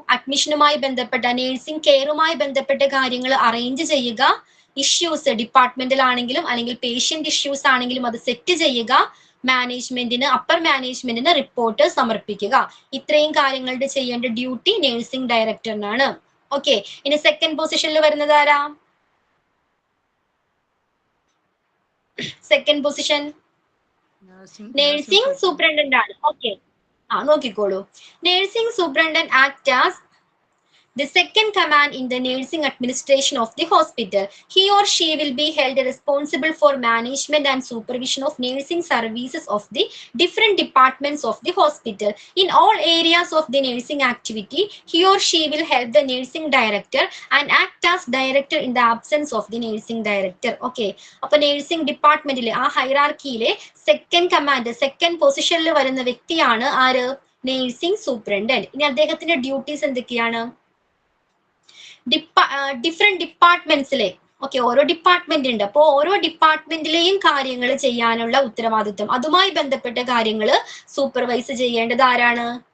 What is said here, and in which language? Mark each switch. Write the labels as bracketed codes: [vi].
[ml] അഡ്മിഷനുമായി ബന്ധപ്പെട്ട, നേഴ്സിംഗ് കെയറുമായി ബന്ധപ്പെട്ട കാര്യങ്ങൾ അറേഞ്ച് ചെയ്യുക, ഇഷ്യൂസ് ഡിപ്പാർട്ട്മെന്റൽ ആണെങ്കിലും അല്ലെങ്കിൽ പേഷ്യന്റ് ഇഷ്യൂസ് ആണെങ്കിലും അത് സെറ്റ് ചെയ്യുക, മാനേജ്മെന്റിന്, അപ്പർ മാനേജ്മെന്റിന് റിപ്പോർട്ട് സമർപ്പിക്കുക. ഇത്രയും കാര്യങ്ങളുടെ ചെയ്യേണ്ട ഡ്യൂട്ടി നേഴ്സിംഗ് ഡയറക്ടറിനാണ്. ഓക്കെ, ഇനി സെക്കൻഡ് പൊസിഷനിൽ വരുന്നത് ആരാ? സെക്കൻഡ് പൊസിഷൻ നേഴ്സിംഗ് സൂപ്രണ്ടന്റ് ആണ്. ഓക്കെ, നോക്കിക്കോളൂ. Nursing superintendent act as [en] the second command in the nursing administration of the hospital. He or she will be held responsible for management and supervision of nursing services of the different departments of the hospital. In all areas of the nursing activity, he or she will help the nursing director and act as director in the absence of the nursing director. [ml] Okay, അപ്പോൾ nursing departmentലെ ആ ഹൈറാർക്കിയിലെ second command, second പൊസിഷനിൽ വരുന്ന വ്യക്തിയാണ് ആര്? Nursing superintendent. ഇനി അദ്ദേഹത്തിന്റെ duties എന്തൊക്കെയാണ്? Different ഡിപ്പാർട്ട്മെന്റ്സിലെ, okay, ഓരോ ഡിപ്പാർട്ട്മെന്റ് ഉണ്ട്. അപ്പോൾ ഓരോ ഡിപ്പാർട്ട്മെന്റിലെയും കാര്യങ്ങൾ ചെയ്യാനുള്ള ഉത്തരവാദിത്വം, അതുമായി ബന്ധപ്പെട്ട കാര്യങ്ങൾ സൂപ്പർവൈസ് ചെയ്യേണ്ടത് ആരാണ്?